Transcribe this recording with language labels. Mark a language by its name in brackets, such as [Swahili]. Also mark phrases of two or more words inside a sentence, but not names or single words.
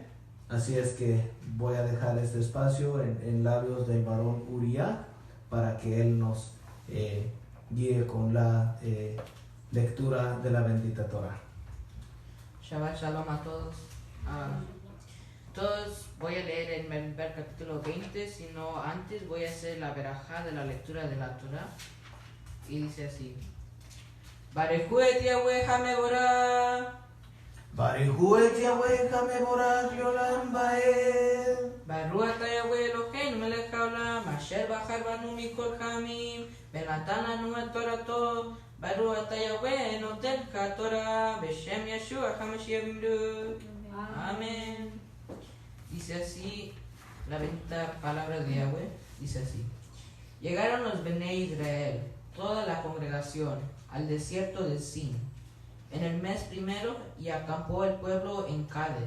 [Spanish] Así es que voy a dejar este espacio en labios del varón Uriah para que él nos guíe con la lectura de la bendita Torah. [Hebrew] שבת שלום [Spanish] a todos. Todos voy a leer el Member capítulo 20, sino antes voy a hacer la verajá de la lectura de la Torah. Y dice así: [Hebrew] ברכו את יהוה המבורך, ברכו את יהוה המבורך לעולם ועד, ברוך אתה יהוה אלוהינו מלך העולם, אשר בחר בנו מכל העמים, ונתן לנו את תורתו, ברוך אתה יהוה נותן לך תורה, בשם ישוע המשיח במימנו. [Spanish] Amén. Dice así la bendita palabra de Yahweh, dice así: Llegaron los [Hebrew] בני ישראל, [Spanish] toda la congregación, al desierto de Sin, en el mes primero, y acampó el pueblo en Cades.